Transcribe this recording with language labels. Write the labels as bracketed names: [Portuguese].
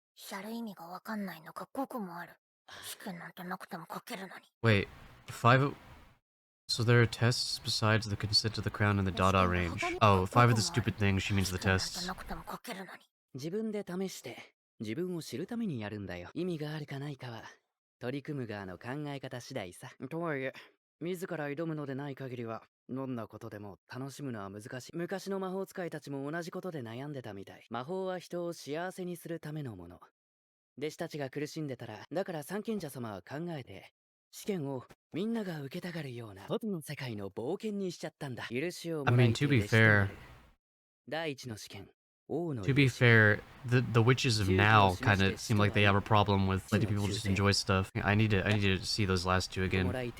[Japanese] やる意味がわかんないのが5個もある。試験なんてなくても書けるのに。 [English] Wait, 5. So there are tests besides the consent to the crown and the Dada range. Oh, 5 of the stupid things. She means the tests. [Japanese] 自分で試して自分を知るためにやるんだよ。意味があるかないかは取り組む側の考え方次第さ。とはいえ自ら挑むのでない限りはどんなことでも楽しむのは難しい。昔の魔法使いたちも同じことで悩んでたみたい。魔法は人を幸せにするためのもの。弟子たちが苦しんでたら、だから三賢者様は考えて試験をみんなが受けたがるような外の世界の冒険にしちゃったんだ。許しをもらいて [English] to be fair, [Japanese] 第一の試験。 [English] To be fair, the witches of now kind of seem like they have a problem with letting people just enjoy stuff. I need to see those last two again.